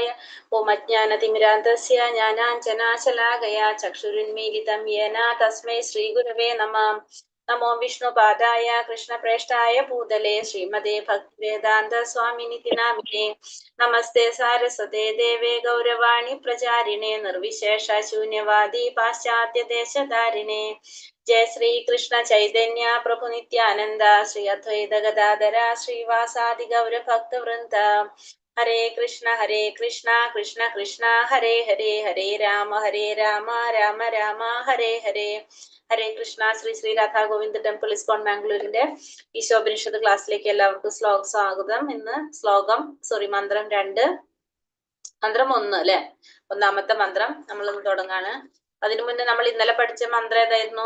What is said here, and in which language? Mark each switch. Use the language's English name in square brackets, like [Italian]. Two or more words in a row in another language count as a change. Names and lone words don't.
[Sanskrit] ॐ अज्ञानतिमिरान्धस्य ज्ञानाञ्जनशलाकया चक्षुरुन्मीलितं येन तस्मै श्रीगुरवे नमः. नमो विष्णुपादाय कृष्णप्रेष्ठाय भूतले श्रीमते भक्तिवेदान्त स्वामिनिति नामिने. नमस्ते सारस्वते देवे गौरवाणी प्रचारिणे निर्विशेष शून्यवादि पाश्चात्य देशतारिणे. जय श्री कृष्ण चैतन्य प्रभु नित्यानंद श्री अद्वैत गदाधर श्रीवासादि गौर भक्त वृंद. हरे कृष्ण कृष्ण कृष्ण हरे हरे हरे राम राम राम हरे हरे. हरे कृष्ण. [Malayalam] ശ്രീ ശ്രീ രാധാ ഗോവിന്ദ് ടെമ്പിൾ ഇസ്കോൺ ബാംഗ്ലൂരിന്റെ ഈശോപനിഷത്ത് ക്ലാസ്സിലേക്ക് എല്ലാവർക്കും സ്വാഗതം. ഇന്ന് മന്ത്രം 2, മന്ത്രം 1 അല്ലെ, ഒന്നാമത്തെ മന്ത്രം നമ്മളിന്ന് തുടങ്ങാണ്. അതിനു മുന്നേ നമ്മൾ ഇന്നലെ പഠിച്ച മന്ത്രം ഏതായിരുന്നു?